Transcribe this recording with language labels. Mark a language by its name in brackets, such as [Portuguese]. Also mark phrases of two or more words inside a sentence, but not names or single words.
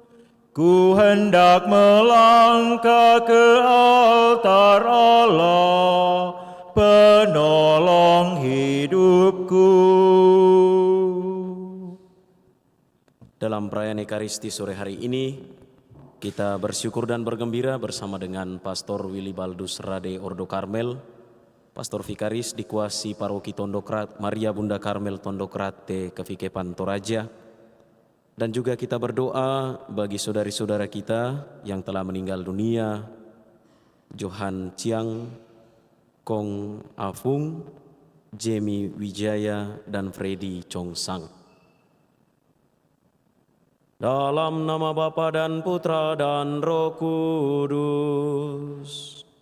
[Indonesian] Ku hendak melangkah ke altar Allah, penolong hidupku. Dalam perayaan Ekaristi sore hari ini, kita bersyukur dan bergembira bersama dengan Pastor Willy Baldus Rade Ordo Karmel, Pastor Vikaris Dikuasi Paroki Tondokrat Maria Bunda Karmel Tondokrate Kevikepan Toraja, dan juga kita berdoa bagi saudari-saudara kita yang telah meninggal dunia, Johan Chiang, Kong Afung, Jamie Wijaya, dan Freddy Chong Sang. Dalam nama Bapa dan Putra dan Roh Kudus.